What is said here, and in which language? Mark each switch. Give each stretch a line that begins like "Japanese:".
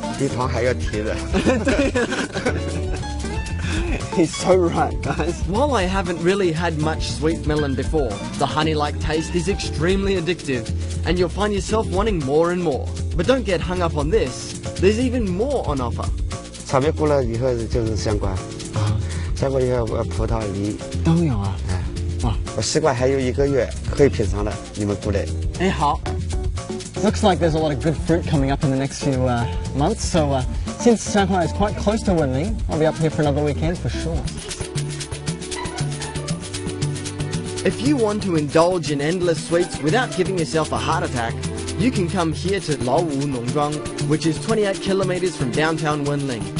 Chinese: 比糖还要甜的。
English: He's so right, guys. While I haven't really had much sweet melon before, the honey-like taste is extremely addictive, and you'll find yourself wanting more and more. But don't get hung up on this. There's even more on offer.
Chinese: 草莓过了以后就是香瓜，香瓜以后葡萄、梨都有啊。哇，我西瓜还有1个月可以品尝了，你们过来。哎，好。
English: Looks like there's a lot of good fruit coming up in the next few months, so since Shanghai is quite close to Wenling, I'll be up here for another weekend for sure. If you want to indulge in endless sweets without giving yourself a heart attack, you can come here to Laowu Nongzhuang, which is 28 kilometers from downtown Wenling.